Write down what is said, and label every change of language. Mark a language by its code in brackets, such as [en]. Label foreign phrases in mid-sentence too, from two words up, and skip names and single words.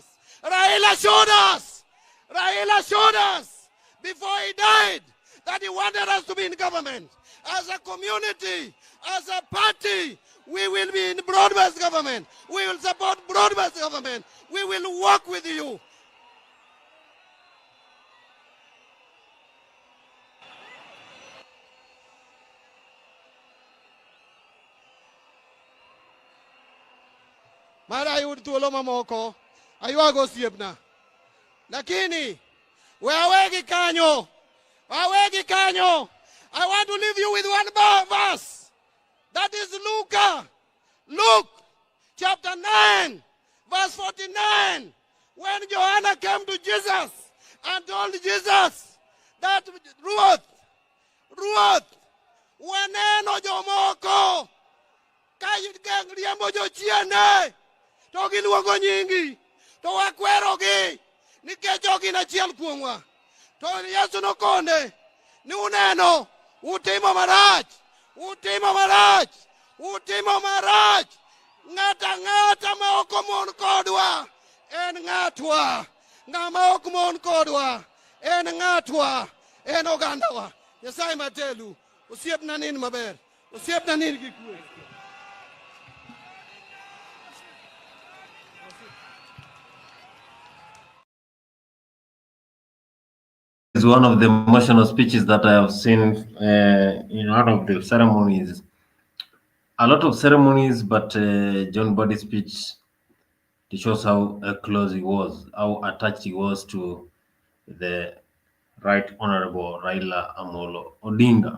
[en] Raila showed us before he died that he wanted us to be in government. As a community, as a party, we will be in broad-based government. We will support broad-based government. We will work with you. [luo] Mara yud thuolo mamoko aywago osiepna, lakini wawegi kanyo. [en] I want to leave you with one verse. That is Luke chapter 9 verse 49. When Joanna came to Jesus and told Jesus that [luo] Ruoth waneno jomoko ka riembo jochiende to giluongo nyingi, to wakwerogi nikech ok gin achiel kuomwa. To Yesu nokone ni uneno utimo marach. Ng'ata ma ok mon kodwa en ng'atwa. Ng'ama ok mon kodwa en ng'atwa, en ogandawa. Nyasaye matelu osiepna nin maber. Osiepna nini kikue? [en] Is one of the emotional speeches that I have seen in one of the ceremonies. A lot of ceremonies, but John Body's speech, it shows how close he was, how attached he was to the Right Honorable Raila Amolo Odinga.